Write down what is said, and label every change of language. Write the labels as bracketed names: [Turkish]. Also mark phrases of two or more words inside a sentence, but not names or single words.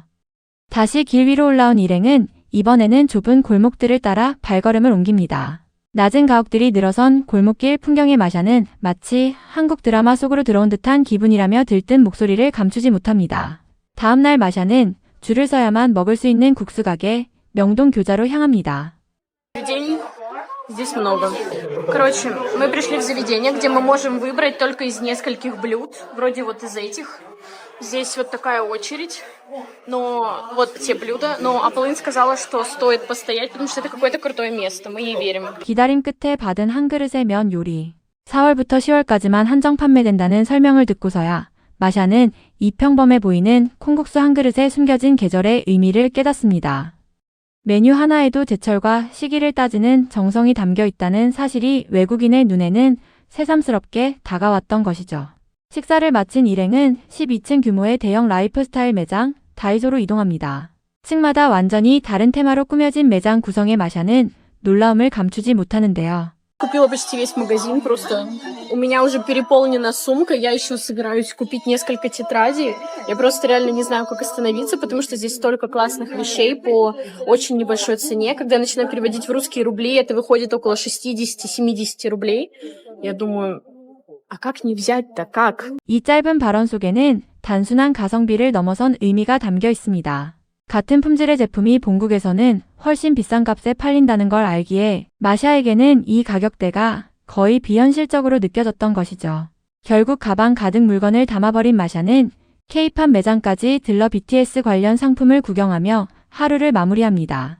[Korean] 다시 길 위로 올라온 일행은 이번에는 좁은 골목들을 따라 발걸음을 옮깁니다. 낮은 가옥들이 늘어선 골목길 풍경의 마샤는 마치 한국 드라마 속으로 들어온 듯한 기분이라며 들뜬 목소리를 감추지 못합니다. 다음날 마샤는 줄을 서야만 먹을 수 있는 국수 가게 명동 교자로 향합니다. [Russian] День здесь много. Короче, мы пришли в заведение, где мы можем выбрать только из нескольких блюд, вроде вот из этих. Здесь вот такая очередь, но вот те блюда, но Аполлин сказала, что стоит постоять, потому что это какое-то крутое место, мы ей верим. [Korean] 기다림 끝에 받은 한 그릇의 면 요리. 4월부터 10월까지만 한정 판매된다는 설명을 듣고서야 마샤는 이 평범해 보이는 콩국수 한 그릇에 숨겨진 계절의 의미를 깨닫습니다. 메뉴 하나에도 제철과 시기를 따지는 정성이 담겨 있다는 사실이 외국인의 눈에는 새삼스럽게 다가왔던 것이죠. 식사를 마친 일행은 12층 규모의 대형 라이프스타일 매장 다이소로 이동합니다. 층마다 완전히 다른 테마로 꾸며진 매장 구성의 마샤는 놀라움을 감추지 못하는데요. [Russian] Купила почти весь магазин просто. У меня уже переполнена сумка, я еще собираюсь купить несколько тетрадей. Я просто реально не знаю, как остановиться, потому что здесь столько классных вещей по очень небольшой цене. Когда я начинаю переводить в русские рубли, это выходит около 60-70 рублей. Я думаю, а как не взять-то, как? [Korean] 이 짧은 발언 속에는 단순한 가성비를 넘어선 의미가 담겨 있습니다. 같은 품질의 제품이 본국에서는 훨씬 비싼 값에 팔린다는 걸 알기에 마샤에게는 이 가격대가 거의 비현실적으로 느껴졌던 것이죠. 결국 가방 가득 물건을 담아버린 마샤는 K-팝 매장까지 들러 BTS 관련 상품을 구경하며 하루를 마무리합니다.